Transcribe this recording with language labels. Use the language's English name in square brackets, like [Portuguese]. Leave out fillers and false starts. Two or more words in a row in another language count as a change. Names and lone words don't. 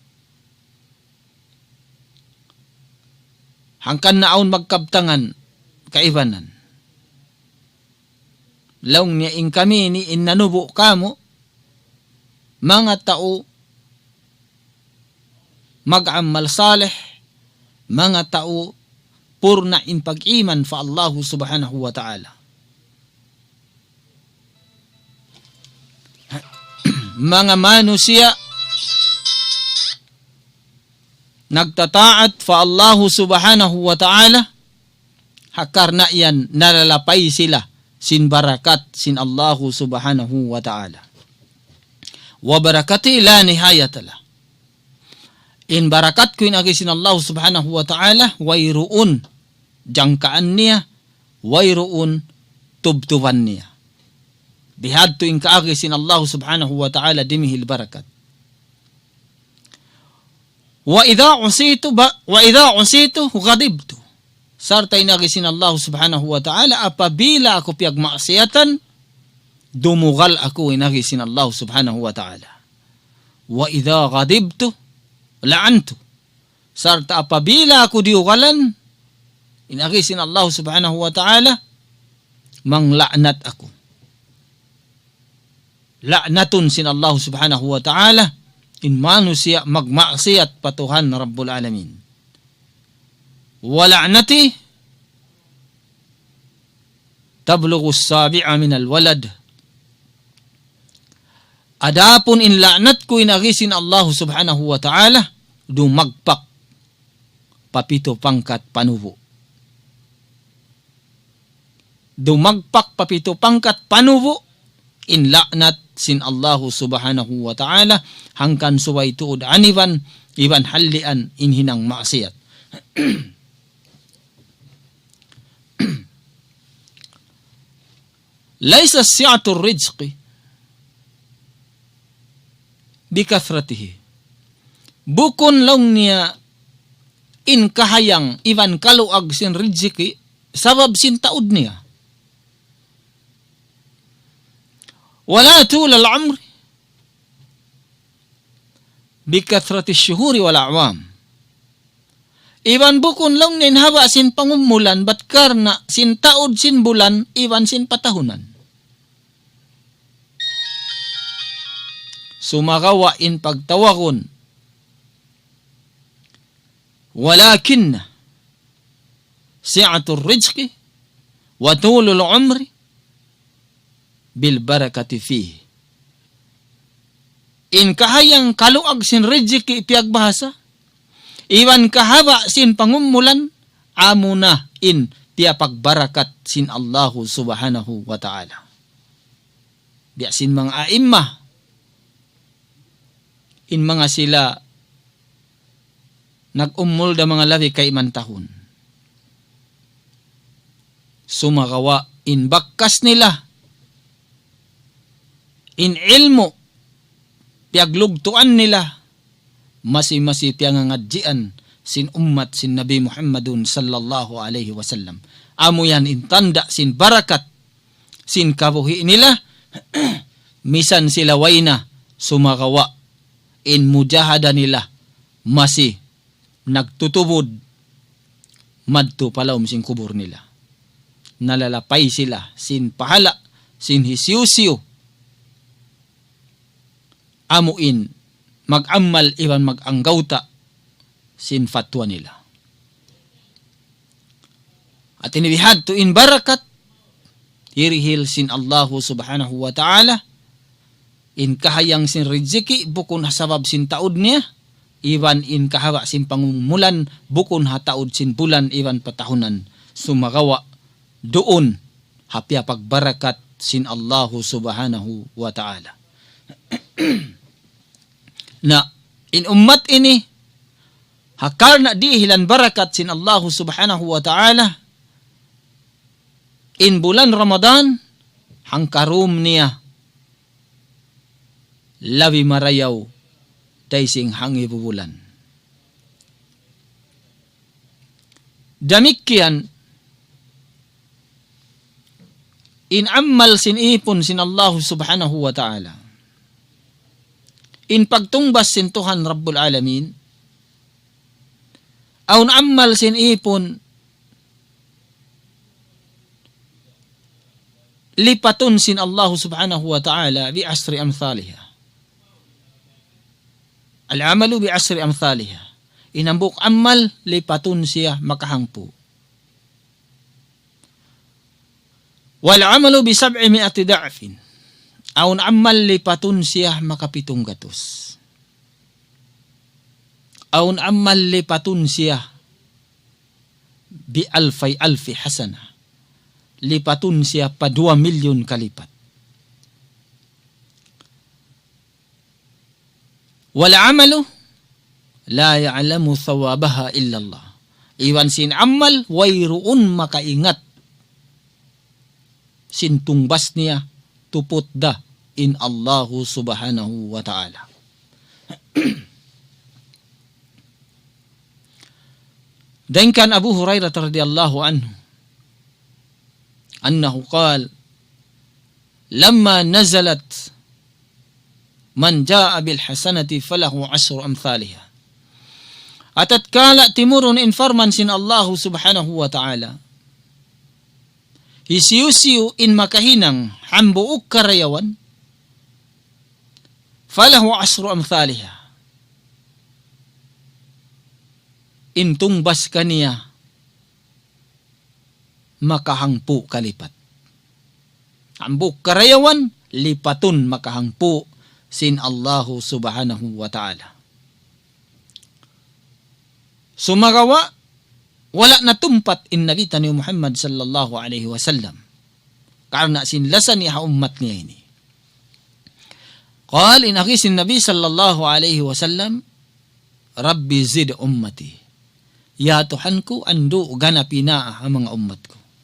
[Tausug] Hangkan naon magkabtangan, kaibanan. Laong niya in kami ni inanubo kamo, mga tao, mag-amal salih, mga tao, purna in pag-iman fa Allah [Arabic] سبحانه وتعالى. [Tausug] Mga manusia, nagtataat fa Allah [Arabic] سبحانه وتعالى, [Tausug] hakar na yan nalalapay sila sin barakat sin Allah [Arabic] سبحانه وتعالى. وبركتي لا نهاية لها. [Tausug] In barakat ko in agisin Allah [Arabic] سبحانه وتعالى, [Tausug] wayruun jangkaan niya, wayruun tubtuban niya. Bihad to in kaagisin Allah [Arabic] سبحانه وتعالى [Tausug] dimihil barakat. [Arabic] وإذا عصيت غضبت. [Tausug] Sarta inagisin Allah [Arabic] سبحانه وتعالى, [Tausug] apabila ako piyag maasiyatan, dumugal ako inagisin Allah [Arabic] سبحانه وتعالى. وإذا غضبت لعنت. [Tausug] Sarta apabila ako diugalan, inagisin Allah [Arabic] سبحانه وتعالى, [Tausug] mangla'nat ako. La'natun sin Allah [Arabic] سبحانه وتعالى, [Tausug] in manusia magmaksiyat patuhan [Arabic] رب العالمين. ولعنتي تبلغ السابع من الولد. [Tausug] Adapun in la'nat ko inagisin Allah [Arabic] سبحانه وتعالى, [Tausug] dumagpak papito pangkat panubo. Dumagpak papito pangkat panubo in la'nat sin Allah [Arabic] سبحانه وتعالى, [Tausug] hangkan suway tuod aniban, iban hallian in hinang maksiyat. [Arabic] ليس سعة الرزق بكثرته. [Tausug] Bukon lang niya in kahayang iban kaluag sin rizqi, sabab sin taod niya. [Arabic] ولا طول العمر بكثرة الشهور والأعوام. [Tausug] Iban bukon lang nin haba sin pangumulan, bat karna sin taod sin bulan, iban sin patahunan. sumagawa in pagtawagon. [Arabic] ولكن سعة الرزق وطول العمر بالبركة فيه. [Tausug] In kahayang kaluag sin rizqi ipiyag bahasa, iwan kahaba sin pangumulan, amo na in tiya pagbarakat sin Allahu [Arabic] سبحانه وتعالى. [Tausug] Biya sin mga aimah, in mga sila nag-umul da mga labi kay mantahon. Sumagawa in bakkas nila, in ilmo, piaglugtuan nila, masi-masi tiyangangadjian sin ummat sin Nabi Muhammadun [Arabic] صلى الله عليه وسلم. [Tausug] Amo yan intanda sin barakat, sin kabuhi nila, misan sila wayna sumagawa, in mujahada nila, masi nagtutubod, madto palawm sin kubur nila. Nalalapay sila sin pahala, sin hisiyo-siyo, amuin mag-amal iwan mag-anggawta sin fatwa nila. At inibihad to in barakat, irihil sin Allahu [Arabic] سبحانه وتعالى, [Tausug] in kahayang sin riziki, bukon hasabab sin taod niya, iwan in kahawa sin pangumulan, bukon hataod sin bulan, iwan patahunan, sumagawa, doon, hapya pagbarakat sin Allahu [Arabic] سبحانه وتعالى. [Tausug] Na, in ummat ini, hakar na di hilan barakat sin Allahu [Arabic] سبحانه وتعالى, [Tausug] in bulan Ramadan, hangkarum niya, labi marayaw, daising hangi bubulan. Damikian, in ammal sin ipon sin Allah [Arabic] سبحانه وتعالى, [Tausug] in pagtungbas sin Tuhan [Arabic] رب العالمين, [Tausug] aun ammal sin ipon, lipatun sin Allah [Arabic] سبحانه وتعالى بعشر أمثالها. العمل بعشر أمثالها. [Tausug] Inambuk amal, lipatun siya makahangpo. [Arabic] والعمل بـ 700 ضعف. [Tausug] Aun amal lipatun siya makapitong gatos. Aun amal lipatun siya [Arabic] بألف حسنة. [Tausug] Lipatun siya pa 2 milyon kalipat. [Arabic] والعمل لا يعلم ثوابها إلا الله. [Tausug] Iwan sin amal, wayruun makaingat sintungbas niya tupot da in Allahu [Arabic] سبحانه وتعالى. دان كان أبو هريرة رضي الله عنه أنه قال لما نزلت من جاء بالحسنة فله 10 أمثالها. [Tausug] Atat kala timurun informan sin Allahu [Arabic] سبحانه وتعالى, [Tausug] hisiyu-siyu in makahinang hambuuk karayawan, [Arabic] فله 10 أمثالها. [Tausug] Intungbas kaniya makahangpu kalipat. Hambuuk karayawan, lipatun makahangpu sin Allahu [Arabic] سبحانه وتعالى. [Tausug] Sumagawa, wala na tumpat in nakita ni Muhammad [Arabic] صلى الله عليه وسلم. [Tausug] Karena sinlasan niya ummat niya ini. [Arabic] Qal [Tausug] in akisin [Arabic] النبي صلى الله عليه وسلم رب زد أمتي. [Tausug] Ya Tuhanku, ando ganapina ang mga ummat ko.